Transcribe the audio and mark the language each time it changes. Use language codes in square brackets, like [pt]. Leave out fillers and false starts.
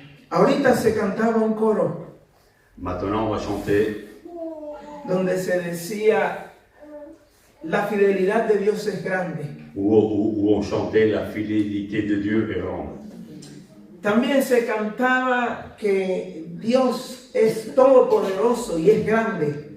[es] Ahorita se cantaba un coro [fr] Maintenant, on va chanter [es] donde se decía, la fidelidad de Dios es grande. [fr] où on chantait la fidélité de Dieu est grande. [es] También se cantaba que Dios es todopoderoso y es grande.